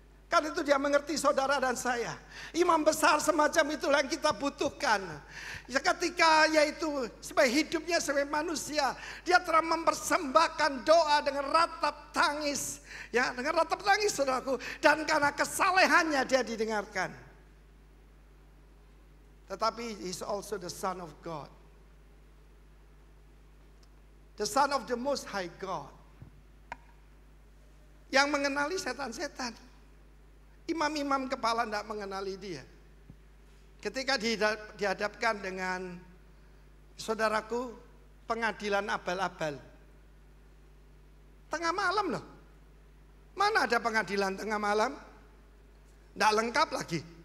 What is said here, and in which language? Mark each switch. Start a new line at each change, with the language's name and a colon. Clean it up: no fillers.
Indonesian: Karena itu dia mengerti saudara dan saya. Imam besar semacam itulah yang kita butuhkan. Ya ketika yaitu sebagai hidupnya sebagai manusia. Dia telah mempersembahkan doa dengan ratap tangis. Ya, dengan ratap tangis saudaraku. Dan karena kesalehannya dia didengarkan. Tetapi
English: he is also the Son of God. The Son of the Most High God.
Indonesian: Yang mengenali setan-setan. Imam-imam kepala tidak mengenali dia. Ketika dihadapkan dengan saudaraku pengadilan abal-abal. Tengah malam loh. Mana ada pengadilan tengah malam? Tidak lengkap lagi.